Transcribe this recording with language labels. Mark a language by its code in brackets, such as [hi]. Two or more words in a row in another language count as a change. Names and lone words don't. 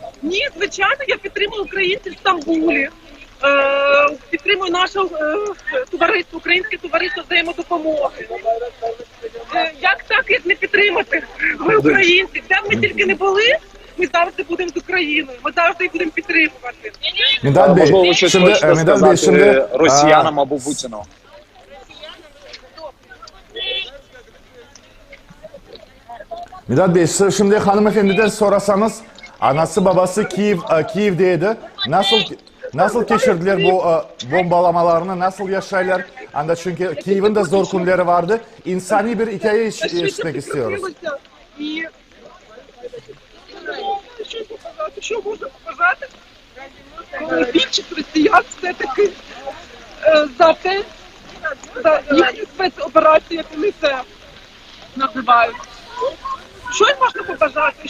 [uk] Ні, звичайно, я підтримую українців в Стамбулі. Підтримую наше товариство, українське товариство взаємодопомоги. Як так, як не підтримати? Ми українці, де б ми тільки не були, ми завжди будемо з Україною, ми завжди їх будемо підтримувати. Можливо, ви щось хочете сказати росіянам або Путіну? [crh] Midat Bey, şimdi hanımefendiden sorasanız, anası babası Kiev'deydi. Nasıl geçirdiler bu bombalamalarını, nasıl yaşaylar? Anda çünkü Kiev'in de zor günleri vardı. İnsani bir hikaye işitmek istiyoruz. [uk] І що можна побажати? Більшість росіян все-таки за те, за їхню спецоперацію, яку вони це називають. Що їм можна побажати?